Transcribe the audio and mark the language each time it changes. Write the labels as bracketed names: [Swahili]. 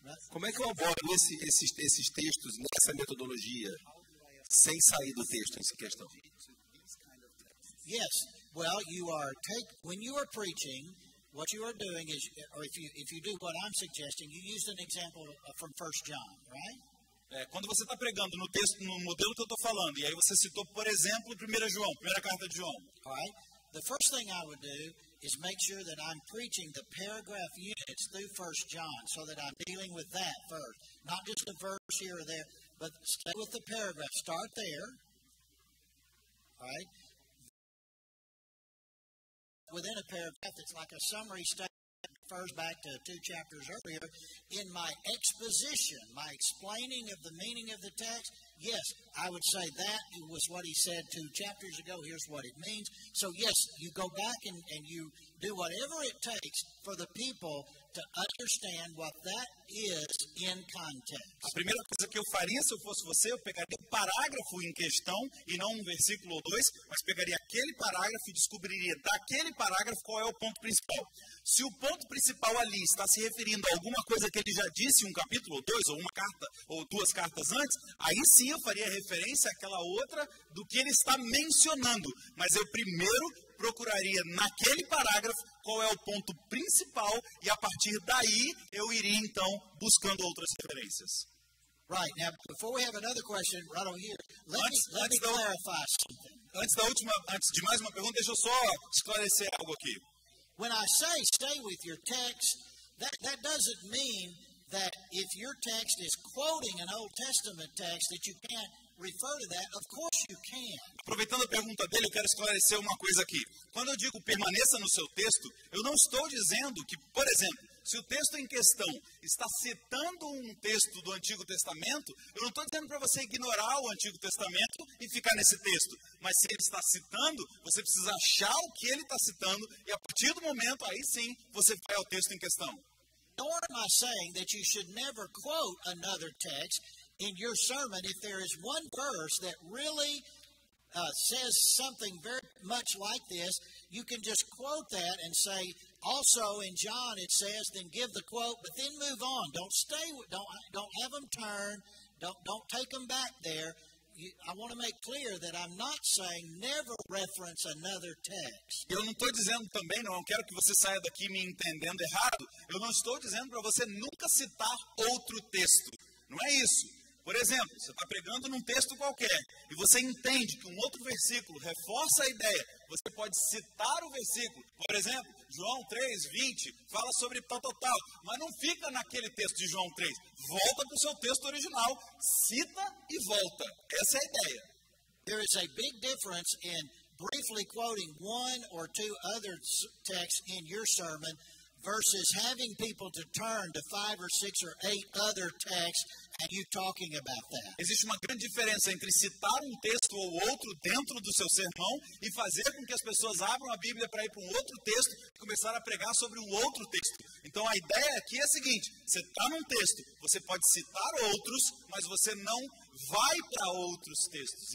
[Portuguese] Como é que eu abordo esses textos nessa metodologia, sem sair do texto em questão? [English] Yes, well, when you are preaching, what you are doing is, or if you do what I'm suggesting, you used an example from 1 John, right? [Portuguese] Quando você está pregando no texto, no modelo que eu estou falando, e aí você citou, por exemplo, 1 João, primeira carta de João. [English] All right. The first thing I would do is make sure that I'm preaching the paragraph units through 1 John, so that I'm dealing with that first, not just a verse here or there, but stay with the paragraph. Start there. All right. Within a paragraph, it's like a summary statement. Refers back to 2 chapters earlier. In my exposition, my explaining of the meaning of the text, yes, I would say that was what he said 2 chapters ago. Here's what it means. So, yes, you go back and you do whatever it takes for the people to understand what that is in context. [Portuguese] A primeira coisa que eu faria se eu fosse você, eu pegaria o parágrafo em questão, e não um versículo ou dois, mas pegaria aquele parágrafo e descobriria daquele parágrafo qual é o ponto principal. Se o ponto principal ali está se referindo a alguma coisa que ele já disse em um capítulo ou dois, ou uma carta, ou 2 cartas antes, aí sim eu faria referência àquela outra do que ele está mencionando. Mas eu primeiro procuraria naquele parágrafo qual é o ponto principal, e a partir daí eu iria então buscando outras referências. [English] Right. Now, before we have another question, right over here, let me [Portuguese] Antes [English] clarify something. [Portuguese] Antes de mais uma pergunta, deixa eu só esclarecer algo aqui. [English] When I say stay with your text, that doesn't mean that if your text is quoting an Old Testament text that you can't refer to that. Of course you can. [Portuguese] Aproveitando a pergunta dele, eu quero esclarecer uma coisa aqui. Quando eu digo permaneça no seu texto, eu não estou dizendo que, por exemplo, se o texto em questão está citando um texto do Antigo Testamento, eu não estou dizendo para você ignorar o Antigo Testamento e ficar nesse texto. Mas se ele está citando, você precisa achar o que ele está citando e a partir do momento, aí sim, você vai ao texto em questão. [English] Nor am I saying that you should never quote another text in your sermon if there is one verse that really says something very much like this. You can just quote that and say, also in John it says, then give the quote, but then move on. Don't have them turn. Don't take them back there. I want to make clear that I'm not saying never reference another text. [Portuguese] Eu não estou dizendo também, não quero que você saia daqui me entendendo errado. Eu não estou dizendo para você nunca citar outro texto. Não é isso. Por exemplo, você está pregando num texto qualquer e você entende que um outro versículo reforça a ideia. Você pode citar o versículo. Por exemplo, João 3:20 fala sobre tal, mas não fica naquele texto de João 3. Volta para o seu texto original, cita e volta. Essa é a ideia. [English] There is a big difference in briefly quoting one or two other texts in your sermon versus having people to turn to 5 or 6 or 8 other texts and you talking about that. [Portuguese] Existe uma grande diferença entre citar um texto ou outro dentro do seu sermão e fazer com que as pessoas abram a Bíblia para ir para um outro texto e começar a pregar sobre um outro texto. Então a ideia aqui é a seguinte, você está num texto, você pode citar outros, mas você não vai para outros textos.